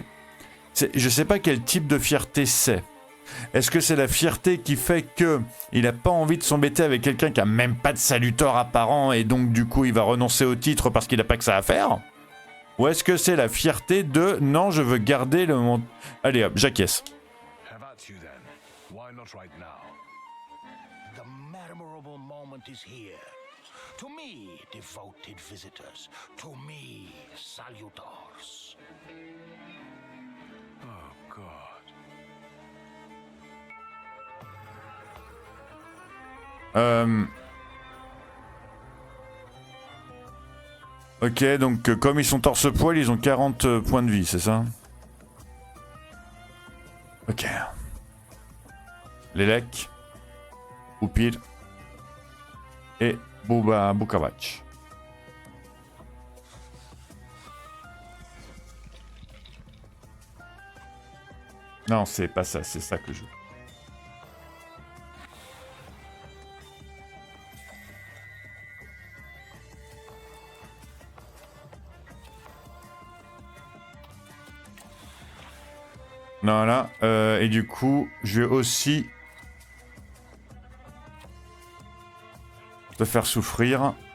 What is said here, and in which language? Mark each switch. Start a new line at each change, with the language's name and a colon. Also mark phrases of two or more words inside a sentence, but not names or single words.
French: Je sais pas quel type de fierté c'est. Est-ce que c'est la fierté qui fait que il a pas envie de s'embêter avec quelqu'un qui a même pas de salutor apparent et donc du coup il va renoncer au titre parce qu'il a pas que ça à faire? Ou est-ce que c'est la fierté de non, je veux garder le monde. Allez hop, j'acquiesce.
English: Have at you then. Why not right now? The memorable moment is here. To me, devoted visitors. To me, salutors. Oh God.
French: Ok, donc comme ils sont torse-poil, ils ont 40 points de vie, c'est ça? Ok. Lelek, Upir et Bukavac. Non, c'est pas ça, c'est ça que je veux. Voilà, et du coup, je vais aussi te faire souffrir.